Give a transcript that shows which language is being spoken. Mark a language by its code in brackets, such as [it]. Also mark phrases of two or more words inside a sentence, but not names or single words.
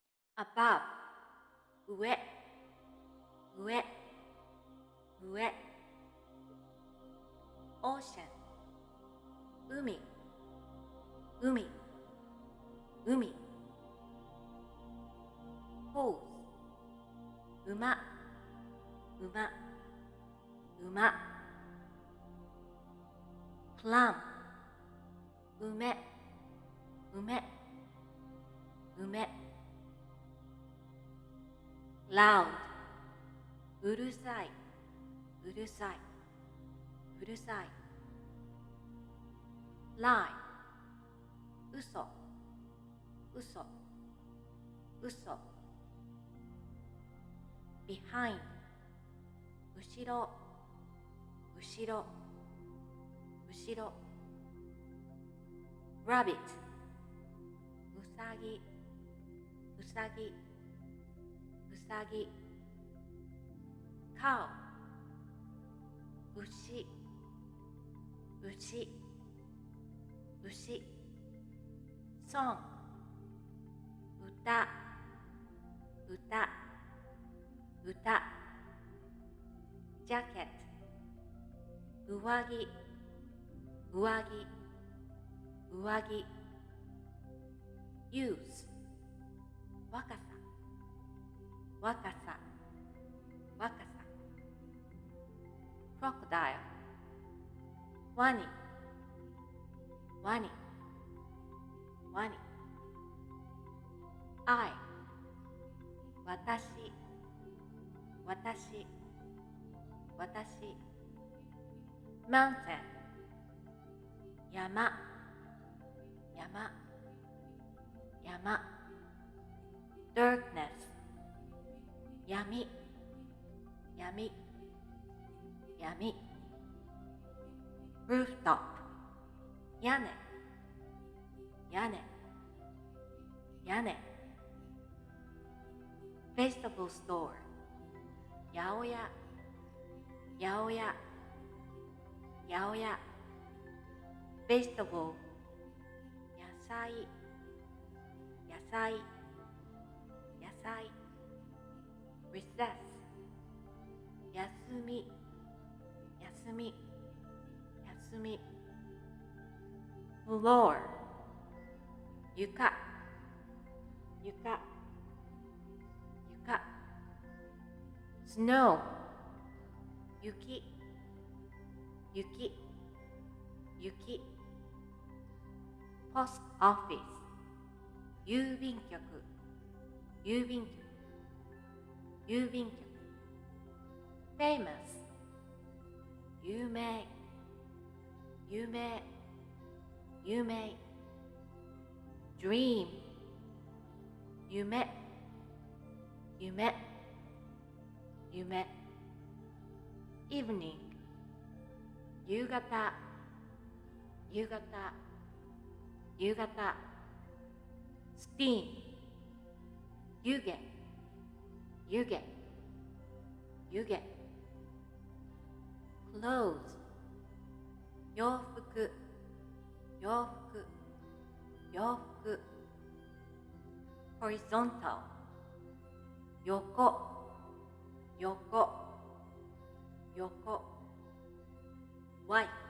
[ja] above 上上上 ocean 海海海 horse 馬馬馬 plum 梅梅梅 loud うるさいうるさいうるさい lie 嘘嘘嘘 behind 後ろ後ろ後ろ rabbit うさぎうさぎうさぎ cow 牛牛牛 song 歌歌歌 jacket 上着上着上着 youth 若さ若さ若さ crocodile ワニワニワニ I 私私私 mountain 山山山 darkness 闇闇闇 rooftop 屋根屋根屋根 [en] vegetable store [ja] 八百屋八百屋八百屋 vegetable 野菜野菜野菜 recess 休み休み休み floor 床床床 snow 雪雪雪 [en] post office [ja] 郵便局郵便局郵便局 famous 有名有名有名 dream 夢夢夢 evening 夕方夕方夕方 steam 湯気湯気湯気 clothes 洋服洋服洋服 horizontal 横横横 wife